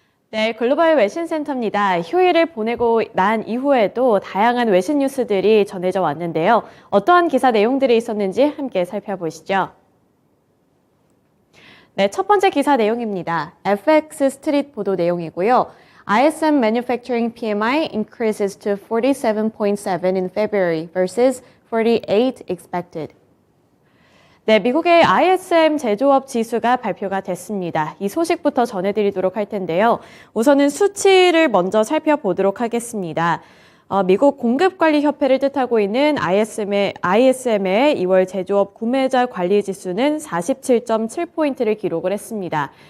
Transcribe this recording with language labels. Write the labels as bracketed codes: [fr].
[ko] 네, 글로벌 외신센터입니다. 휴일을 보내고 난 이후에도 다양한 외신 뉴스들이 전해져 왔는데요. 어떠한 기사 내용들이 있었는지 함께 살펴보시죠. 네, 첫 번째 기사 내용입니다. FX 스트릿 보도 내용이고요. [en] ISM Manufacturing PMI increases to 47.7 in February versus 48 expected. [ko] 네, 미국의 ISM 제조업 지수가 발표가 됐습니다. 이 소식부터 전해드리도록 할 텐데요. 우선은 수치를 먼저 살펴보도록 하겠습니다. 미국 공급관리협회를 뜻하고 있는 ISM의 2월 제조업 구매자 관리 지수는 47.7포인트를 기록을 했습니다.